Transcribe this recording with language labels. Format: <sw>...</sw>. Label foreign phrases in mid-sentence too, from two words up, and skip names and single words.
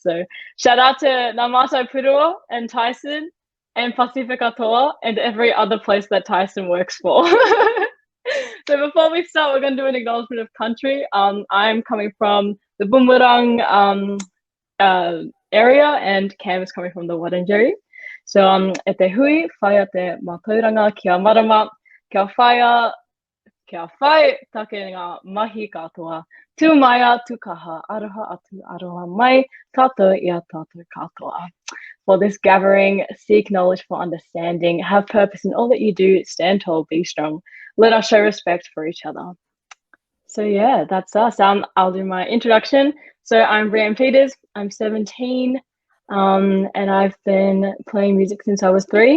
<en>So shout out to Namato Puro and Tyson and Pacifica Toa and every other place that Tyson works for. So before we start, we're going to do an acknowledgement of country. I'm coming from the Boomerang area, and Cam is coming from the Wurundjeri.</en> <mi>So e te hui, whai a te mātauranga kia marama, kia whai take ngā mahi katoa, tū maia, tū kaha, aroha atu aroha mai, tātou ia tātou katoa.</mi> <en>For this gathering, seek knowledge for understanding, have purpose in all that you do, stand tall, be strong. Let us show respect for each other. So yeah, that's us. I'll do my introduction. So I'm Breanne Peters. I'm 17, and I've been playing music since I was 3.</en>